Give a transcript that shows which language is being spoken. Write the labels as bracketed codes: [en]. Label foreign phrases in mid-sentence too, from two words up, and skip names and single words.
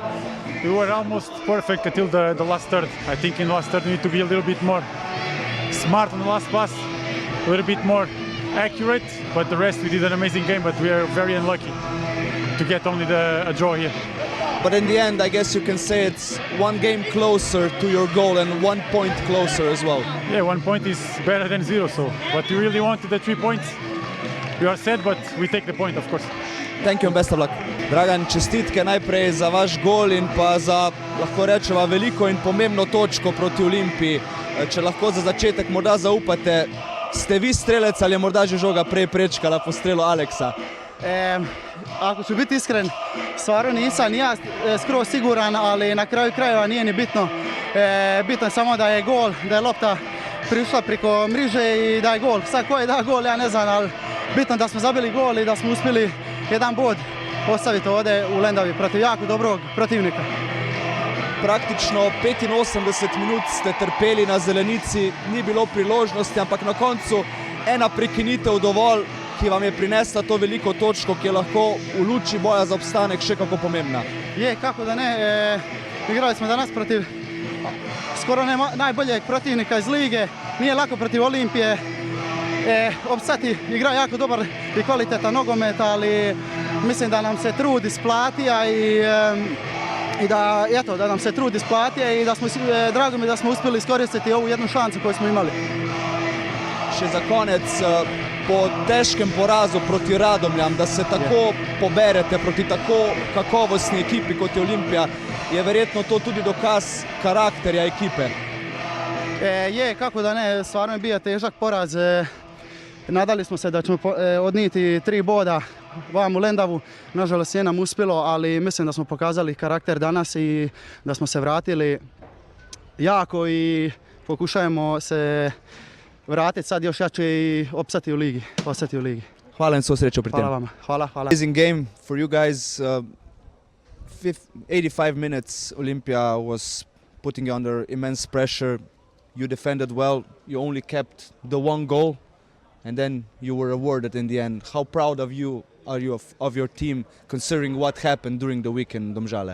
[en] We were almost perfect until the last third. I think in the last third we need to be a little bit more smart on the last pass, a little bit more accurate, but the rest we did an amazing game, but we are very unlucky to get only a draw here. But in the end, I guess you can say it's one game closer to your goal and 1 point closer as well. Yeah, 1 point is better than 0, so. But we really wanted the 3 points. We are sad, but we take the point, of course. Thank you and best of luck. [sl] Dragan, čestitke najprej za vaš gol in pa za, lahko rečeva, veliko in pomembno točko proti Olimpiji. Če lahko za začetek morda zaupate, ste vi strelec ali je morda že žoga prej prečkala po strelu Aleksa? [hr] Ako ću biti iskren, stvarno nisam ja skroz siguran, ali na kraju krajeva nije ni bitno. Bitno je samo da je gol, da je lopta prišla preko mriže i da je gol. Sad ko je da gol, ja ne znam, ali bitno da smo zabili gol i da smo uspjeli jedan bod ostaviti ovdje u Lendavi protiv jako dobrog protivnika. [sl] Praktično 85 minut ste trpeli na zelenici, ni bilo priložnosti, ampak na koncu ena prekinitev dovolj, ki vam je prinesla to veliko točko, ki je lahko v luči boja za obstanek še kako pomembna. [hr] Je, kako da ne, igrali smo danas protiv skoro najboljeg protivnika iz Lige, nije lako protiv Olimpije. Opstati igra jako dobar i kvalitetan nogomet, ali mislim da nam se trud isplatija i da, eto, da nam se trud isplatija i da smo, drago mi da smo uspjeli iskoristiti ovu jednu šansu koju smo imali. [sl] Še za konec, po težkem porazu proti Radomljam, da se tako poberete proti tako kakovostni ekipi kot je Olimpija, je verjetno to tudi dokaz karakterja ekipe. [hr] Je, kako da ne, stvarno je bio težak poraz. Nadali smo se da ćemo odnijeti 3 boda vam u Lendavu. Nažalost je nam uspjelo, ali mislim da smo pokazali karakter danas i da smo se vratili jako i pokušajemo se vratiti sad još jače i opstati u Ligi, ostati u Ligi. [sl] Hvala in svo srečo pri tem. [hr] Hvala vama. Hvala. [en] Amazing game for you guys. 85 minutes Olimpija was putting you under immense pressure. You defended well. You only kept the 1 goal. And then you were awarded in the end. How proud are you of your team, considering what happened during the week in Domžale?